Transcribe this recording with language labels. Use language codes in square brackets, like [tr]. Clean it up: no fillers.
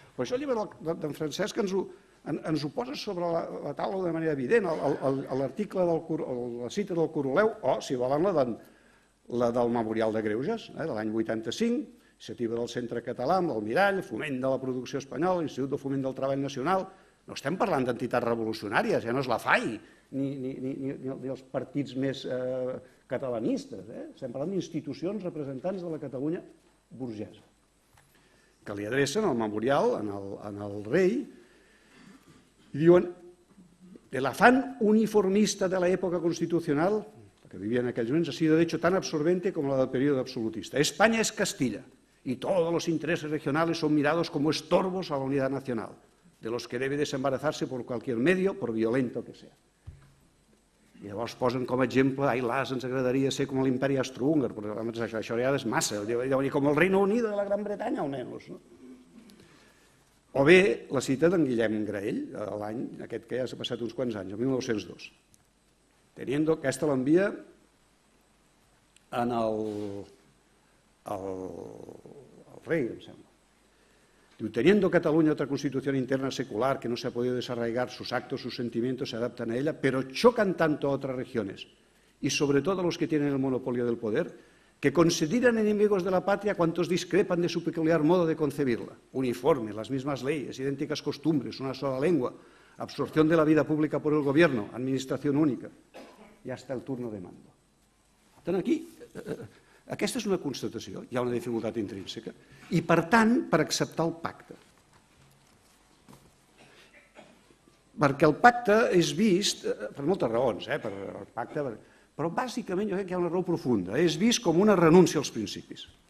[ca] Però això el llibre d'en Francesc ens ho posa sobre la taula de manera evident, l'article, la cita del Coroleu, o, si volen, la del Memorial de Greuges, de l'any 85, iniciativa del Centre Català, amb l'Almirall, foment de la producció espanyola, Institut de Foment del Treball Nacional. No estem parlant d'entitats revolucionàries, ja no és la FAI, ni els partits més catalanistes. Estem parlant d'institucions representants de la Catalunya burgesa, que li adrecen el memorial al rei i diuen [es] el afán uniformista de la época constitucional, que vivía en aquellos momentos, ha sido de hecho tan absorbente como la del periodo absolutista. España es Castilla y todos los intereses regionales son mirados como estorbos a la unidad nacional, de los que debe desembarazarse por cualquier medio, por violento que sea. [ca] I llavors posen com a exemple, ai las, ens agradaria ser com l'imperi austrohúngar, però això ja és massa, com el Reino Unido de la Gran Bretanya almenys. O bé la cita d'en Guillem Graell, l'any aquest que ja s'ha passat uns quants anys, el 1902. Aquesta l'envia al rei, em sembla. [es] Teniendo Cataluña otra constitución interna secular que no se ha podido desarraigar, sus actos, sus sentimientos se adaptan a ella, pero chocan tanto a otras regiones, y sobre todo a los que tienen el monopolio del poder, que consideran enemigos de la patria cuantos discrepan de su peculiar modo de concebirla. Uniforme, las mismas leyes, idénticas costumbres, una sola lengua, absorción de la vida pública por el gobierno, administración única, y hasta el turno de mando. [ca] Tant aquí, aquesta és una constatació, hi ha una dificultat intrínseca, i per tant, per acceptar el pacte. Perquè el pacte és vist, per moltes raons, però bàsicament jo crec que hi ha una raó profunda, és vist com una renúncia als principis.